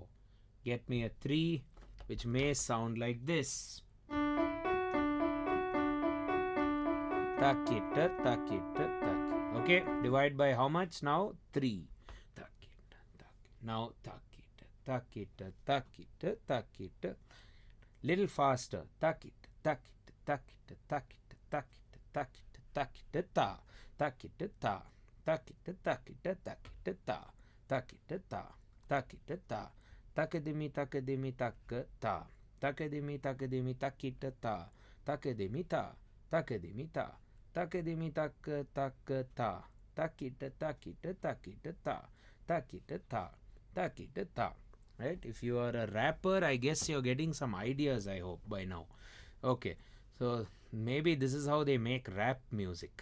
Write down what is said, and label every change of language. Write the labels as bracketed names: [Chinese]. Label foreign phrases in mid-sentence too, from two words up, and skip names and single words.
[English] Get me a 3 which may sound like this. Takita, takita, tak. Okay, divide by how much now? 3. Takita, tak. Now takita, takita, takita, takita. Little faster. Takita, takita, takita takita takita takita takita ta takita ta takita takita takita ta takita ta takita ta takadimi takadimi takata takadimi takadimi takita ta takadimi ta takadimi ta takadimi takata takita takita takita ta takita ta takita ta. Right? If you are a rapper, I guess you're getting some ideas, I hope, by now. Okay, so maybe this is how they make rap music.